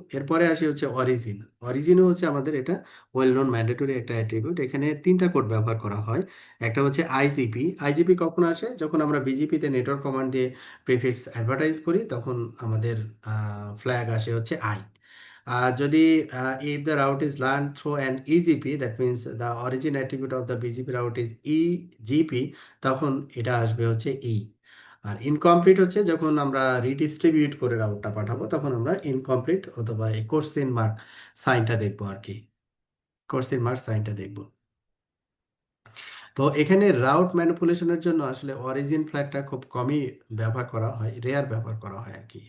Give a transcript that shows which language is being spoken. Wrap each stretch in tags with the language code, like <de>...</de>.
<bn>এরপরে আসি হচ্ছে অরিজিন। অরিজিনও হচ্ছে আমাদের এটা ওয়েল নোন ম্যান্ডেটরি একটা অ্যাট্রিবিউট। এখানে তিনটা কোড ব্যবহার করা হয়। একটা হচ্ছে আইজিপি। আইজিপি কখন আসে, যখন আমরা বিজিপিতে নেটওয়ার্ক কমান্ড দিয়ে প্রিফিক্স অ্যাডভার্টাইজ করি, তখন আমাদের ফ্ল্যাগ আসে হচ্ছে আই। আর যদি</bn> <en>if the route is learned through an EGP, that means the origin attribute of the BGP route is EGP,</en> <bn>তখন এটা আসবে হচ্ছে ই। আর ইনকমপ্লিট হচ্ছে যখন আমরা রিডিস্ট্রিবিউট করে রাউটটা পাঠাবো, তখন আমরা ইনকমপ্লিট অথবা এই কোশ্চেন মার্ক সাইনটা দেখবো আর কি, কোশ্চেন মার্ক সাইনটা দেখবো। তো এখানে রাউট ম্যানিপুলেশনের জন্য আসলে অরিজিন ফ্ল্যাগটা খুব কমই ব্যবহার করা হয়, রেয়ার ব্যবহার করা হয় আর কি।</bn>